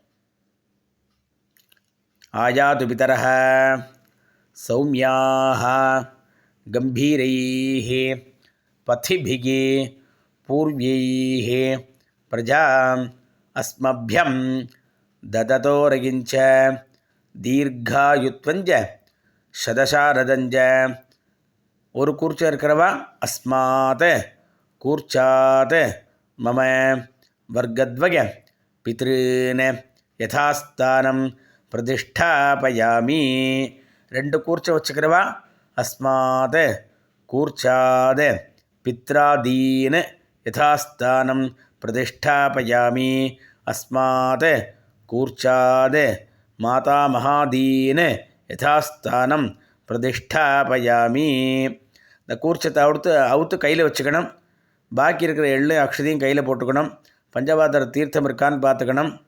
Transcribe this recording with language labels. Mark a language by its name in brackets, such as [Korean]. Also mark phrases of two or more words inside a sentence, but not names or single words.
[Sanskrit] आयातु पितरः सौम्याः गम्भीरैः पथिभिः पूर्वैः प्रजा अस्मभ्यं ददतोरयिञ्च दीर्घायुत्वञ्च शतशारदञ्च ஒரு [Tamil] கூர்ச்சா இருக்கிறவா [Sanskrit] अस्मात् कूर्चात् मम वर्गद्वय पितॄन् यथास्थानं प्रतिष्ठापयामि [Tamil] ரெண்டு கூர்ச்சை வச்சுக்கிறவா [Sanskrit] अस्मात् कूर्चात् पित्रादीन् यथास्थानं प्रतिष्ठापयामि अस्मात् कूर्चात् मातामहादीन् यथास्थानं प्रतिष्ठापयामि [Tamil] இந்த கூர்ச்சத்தை அவுத்து கையில் வச்சுக்கணும் பாக்கி இருக்கிற எள்ளு அக்ஷதையும் கையில் போட்டுக்கணும் பஞ்சபாத்திர தீர்த்தம் இருக்கான்னு பார்த்துக்கணும்